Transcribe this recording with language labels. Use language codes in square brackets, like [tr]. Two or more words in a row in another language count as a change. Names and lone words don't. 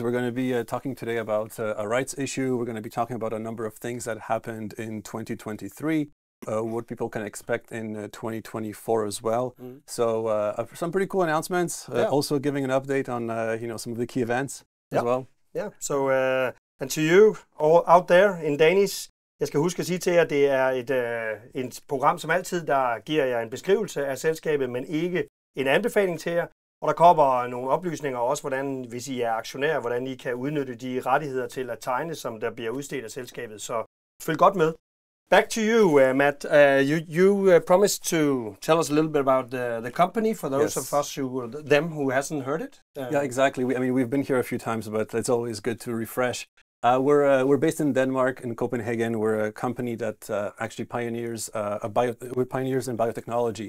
[en] We're going to be talking today about a rights issue. We're going to be talking about a number of things that happened in 2023. What people can expect in 2024 as well. So some pretty cool announcements. Also giving an update on some of the key events as well. Yeah. So and to you all out there in Danish, [da] jeg skal huske at sige til jer, at det er et program som altid, der giver jer en beskrivelse af selskabet, men ikke en anbefaling til jer. Og der kommer nogle oplysninger også, hvordan, hvis I er aktionærer, hvordan I kan udnytte de rettigheder til at tegne, som der bliver udstedt af selskabet. Så følg godt med. [en] Back to you, Matt. You promised to tell us a little bit about the company for those of us who hasn't heard it. Yeah, exactly. We've been here a few times, but it's always good to refresh. We're based in Denmark, in Copenhagen. We're a company that actually pioneers we're pioneers in biotechnology.